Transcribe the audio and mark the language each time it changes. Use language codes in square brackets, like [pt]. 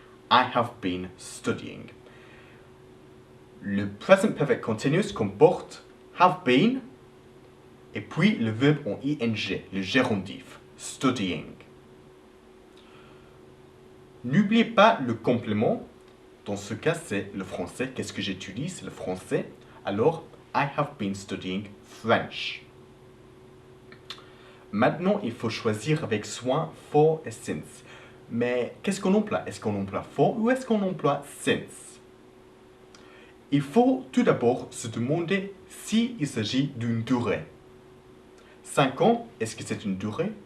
[en] I have been studying. [fr] Le present perfect continuous comporte have been et puis le verbe en ing, le gérondif, studying. N'oubliez pas le complément. Dans ce cas, c'est le français. Qu'est-ce que j'étudie? C'est le français. [en] Alors, I have been studying French. [fr] Maintenant, il faut choisir avec soin for et since. Mais qu'est-ce qu'on emploie? Est-ce qu'on emploie for ou est-ce qu'on emploie since? Il faut tout d'abord se demander s'il s'agit d'une durée. 5 ans, est-ce que c'est une durée?